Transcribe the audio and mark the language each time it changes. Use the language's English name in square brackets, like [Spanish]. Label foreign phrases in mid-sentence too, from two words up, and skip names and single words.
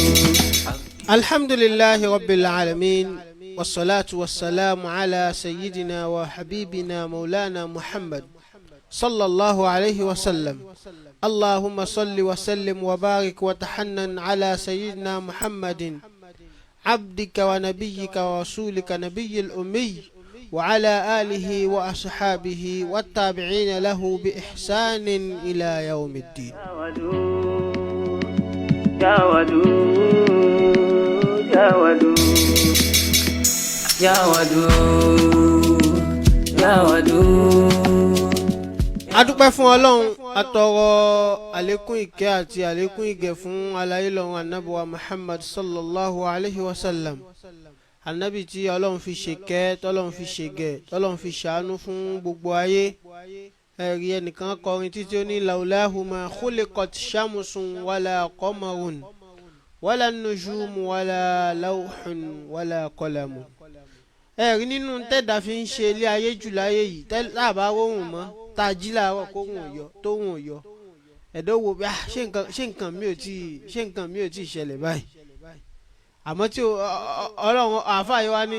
[Arabic] الحمد لله رب العالمين والصلاة والسلام على سيدنا وحبيبنا مولانا محمد صلى الله عليه وسلم اللهم صل وسلم وبارك وتحنن على سيدنا محمد عبدك ونبيك ورسولك نبي الأمي وعلى آله وأصحابه والتابعين له بإحسان إلى يوم الدين. يا ودود يا ودود يا ودود يا ودود يا ودود [Yoruba] adúpẹ́ fún Ọlọ́run atọrọ àlékún ìkẹ́ àti àlékún ìgẹ̀ fún aláyélọ́run ànábì wa Muhammad [Arabic] صلى الله عليه وسلم [Yoruba] ànábì tí Ọlọ́run fi ṣèkẹ́ tọ́lọ́run fi ṣègẹ̀ tọ́lọ́run fi ṣàánú fún gbogbo ayé ẹ̀rí ẹnìkan kọrin títí ó ní [Arabic] لولاه ما خلقت شمس ولا قمر ولا نجوم ولا لوح ولا قلم [Yoruba] ẹ̀rí nínú tẹ́dà fi ń ṣe ilé ayé jù láyé yìí tàbá róhùn mọ́ tá a jí láàárọ̀ kóhùn ọ̀yọ́ tóhùn ọ̀yọ́ ẹ̀dọ́ wo bí ṣé nǹkan mi ò tí ì ṣẹlẹ̀ báyìí àmọ́ tí Ọlọ́run àfáàyè wa ni